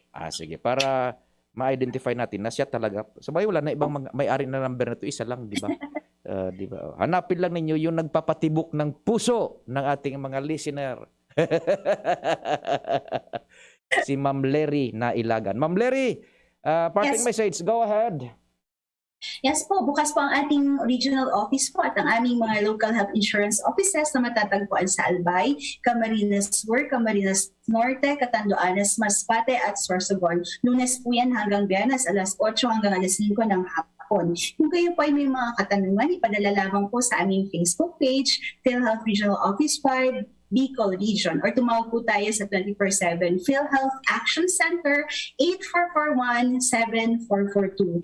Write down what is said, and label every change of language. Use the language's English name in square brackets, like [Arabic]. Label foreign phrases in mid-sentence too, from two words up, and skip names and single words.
[Filipino] Sige, para ma-identify natin na siya talaga. Sabay wala na ibang may-ari na number na ito, isa lang, di ba? Di ba? Hanapin lang ninyo yung nagpapatibok ng puso ng ating mga listener. Si Ma'am Lery na Ilagan. [English] Ma'am Lery, parting message, go ahead. [Filipino] Yes po, bukas po ang ating regional office po at ang aming mga [English] local health insurance offices [Filipino] na matatagpuan sa Albay, Camarines Sur, Camarines Norte, Catanduanes, Masbate at Sorsogon. Lunes po yan hanggang Biyernes, alas 8 hanggang alas 5 ng hapon. Kung kayo po ay may mga katanungan, ipadala lamang po sa aming Facebook page, PhilHealth Regional Office 5, Bicol Region, or tumawag po tayo sa 24/7 PhilHealth Action Center 8441-7442.